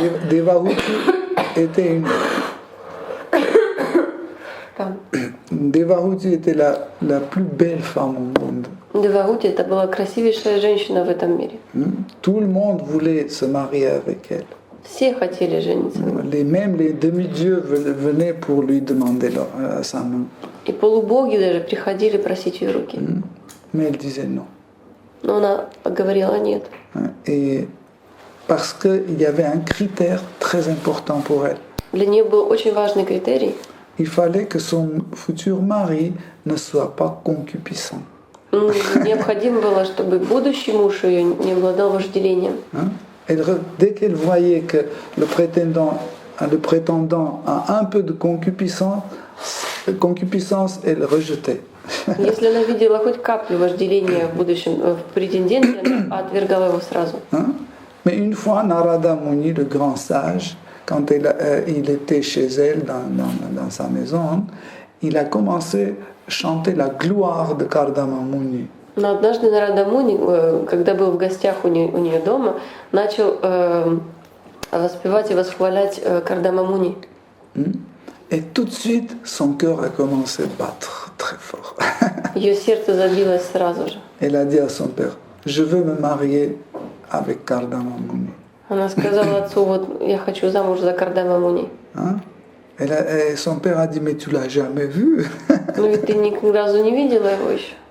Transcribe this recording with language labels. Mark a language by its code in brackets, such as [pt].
[fr] Devahuti était Devahuti était la plus belle femme au monde. [ru] Девахути — это была красивейшая женщина в этом мире. [fr] Tout le monde voulait se marier avec elle. [ru] Все хотели жениться. [fr] Même les demi-dieux venaient pour lui demander sa main. [ru] И полубоги даже приходили просить ее руки. [fr] Mais elle disait non. [ru] Но она говорила нет. [fr] Et parce qu'il y avait un critère très important pour elle. [ru] Для нее был очень важный критерий. [fr] Il fallait que son futur mari ne soit pas concupiscent. [ru] Необходимо было, чтобы будущий муж ее не обладал вожделением. [fr] Dès qu'elle voyait que le prétendant a un peu de concupiscence, elle rejetait. [ru] Если она видела хоть каплю вожделения в будущем в претенденте, она отвергала его сразу. [fr] Mais une fois, Narada Muni, le grand sage, quand il était chez elle dans sa maison, il a commencé à chanter la gloire de Kardama Muni. [ru] Но однажды Нарада Муни, когда был в гостях у нее дома, начал воспевать и восхвалять Кардама Муни. [fr] Et tout de suite, son cœur a commencé à battre très fort. [ru] Ее сердце забилось сразу же. [fr] Elle a dit à son père, je veux me marier avec Kardama Muni. [ru] Она сказала отцу, вот я хочу замуж за Кардама Муни. [fr] Et son père a dit, mais tu l'as jamais vu. [ru] Но ведь ты ни разу не видела его еще.